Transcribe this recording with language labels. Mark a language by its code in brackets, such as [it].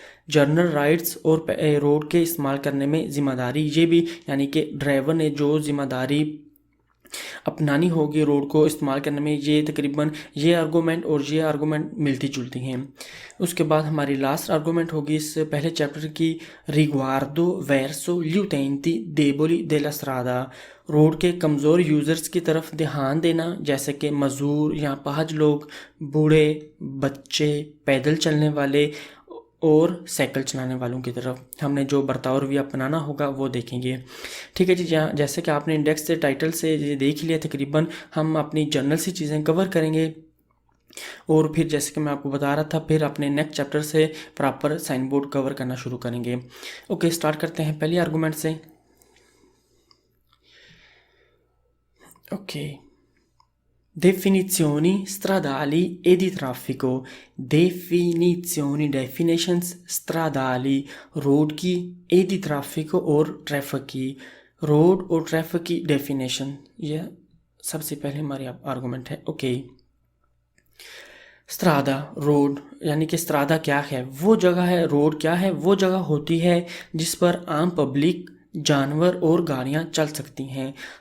[hi] Journal rights और road के इस्तेमाल करने में ज़िम्मेदारी, ये भी यानी कि ड्राइवर ने जो ज़िम्मेदारी अपनानी होगी रोड को इस्तेमाल करने में। ये तकरीबन ये आर्गूमेंट और ये आर्गूमेंट मिलती जुलती हैं। उसके बाद हमारी लास्ट आर्गूमेंट होगी इस पहले चैप्टर की। [it] रिग्वार्डो वर्सो gli utenti deboli della strada। [hi] Road के कमज़ोर यूज़र्स की तरफ ध्यान देना, जैसे कि मज़दूर या पाहज लोग, बूढ़े, बच्चे, पैदल चलने वाले और साइकिल चलाने वालों की तरफ हमने जो बर्ताव रवैया अपनाना होगा वो देखेंगे। ठीक है जी। जैसे कि आपने इंडेक्स से, टाइटल से ये देख लिया, तकरीबन हम अपनी जर्नल सी चीज़ें कवर करेंगे और फिर जैसे कि मैं आपको बता रहा था फिर अपने नेक्स्ट चैप्टर से प्रॉपर साइन बोर्ड कवर करना शुरू करेंगे। ओके, स्टार्ट करते हैं पहली आर्गूमेंट से। [it] ओके, definizioni stradali e di traffico। definizioni, definitions, stradali [hi] road की, [it] e di traffico [hi] और ट्रैफिक की। रोड और ट्रैफिक की डेफिनेशन यह सबसे पहले हमारी आर्गूमेंट है। ओके, स्त्रादा रोड, यानी कि स्त्रादा क्या है? वो जगह है, रोड क्या है? वो जगह होती है जिस पर आम पब्लिक, जानवर और गाड़ियाँ चल सकती हैं।